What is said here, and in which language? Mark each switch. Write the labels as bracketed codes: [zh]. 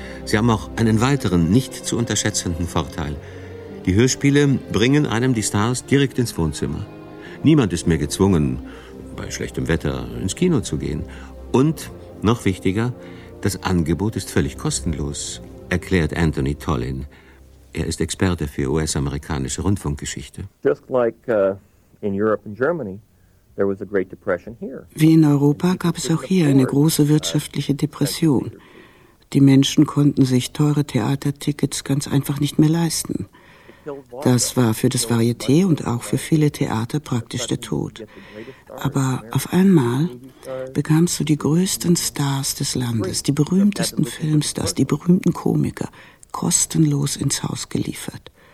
[de] Sie haben auch einen weiteren, nicht zu unterschätzenden Vorteil. Die Hörspiele bringen einem die Stars direkt ins Wohnzimmer. Niemand ist mehr gezwungen, bei schlechtem Wetter ins Kino zu gehen. Und... noch wichtiger, das Angebot ist völlig kostenlos, erklärt Anthony Tollin. Er ist Experte für US-amerikanische Rundfunkgeschichte. [en] Just like in Europe and Germany, there was a great depression here. [de] Wie in Europa gab es auch hier eine große wirtschaftliche Depression. Die Menschen konnten sich teure Theatertickets ganz einfach nicht mehr leisten. Das war für das Varieté und auch für viele Theater praktisch der Tod. Aber auf einmal bekamst du die größten Stars des Landes, die berühmtesten Filmstars, die berühmten Komiker, kostenlos ins Haus geliefert.